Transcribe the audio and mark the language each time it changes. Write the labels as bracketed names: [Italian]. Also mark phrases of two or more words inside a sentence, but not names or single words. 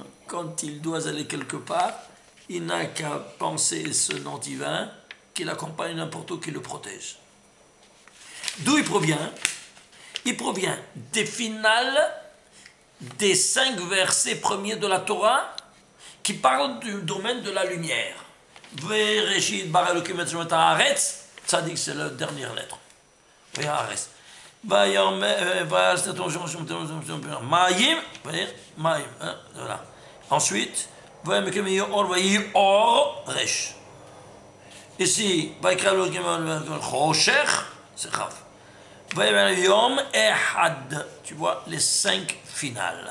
[French] Quand il doit aller quelque part, il n'a qu'à penser ce nom divin qui l'accompagne n'importe où, qui le protège. D'où il provient? Il provient des finales des 5 versets premiers de la Torah qui parlent du domaine de la lumière. [Hebrew] בראשית ברא אלהים את הארץ צדיק, [French] c'est la dernière lettre. [Hebrew] הארץ מים, [French] voilà. Ensuite, [Hebrew] אור ריש. [French] Ici, c'est Chav. Tu vois les 5 finales.